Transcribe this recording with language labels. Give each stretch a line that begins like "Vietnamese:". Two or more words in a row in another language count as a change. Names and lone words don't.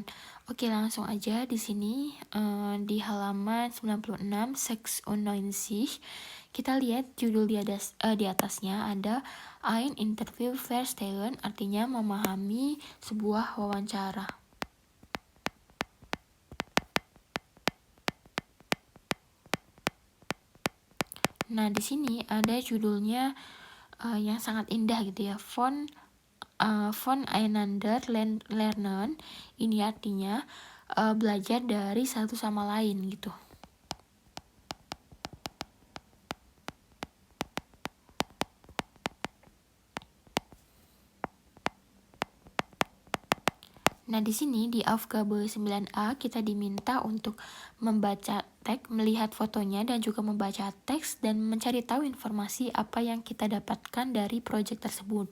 Indonesian: Oke, langsung aja di sini di halaman 96 96 kita lihat judul di atasnya ada
German: Ein Interview Verstehen,
Indonesian: artinya memahami sebuah wawancara. Nah, di sini ada judulnya yang sangat indah gitu ya,
German: von einander lernen.
Indonesian: Ini artinya belajar dari satu sama lain gitu. Nah, di sini di Aufgabe 9A kita diminta untuk membaca teks, melihat fotonya dan juga membaca teks dan mencari tahu informasi apa yang kita dapatkan dari proyek tersebut.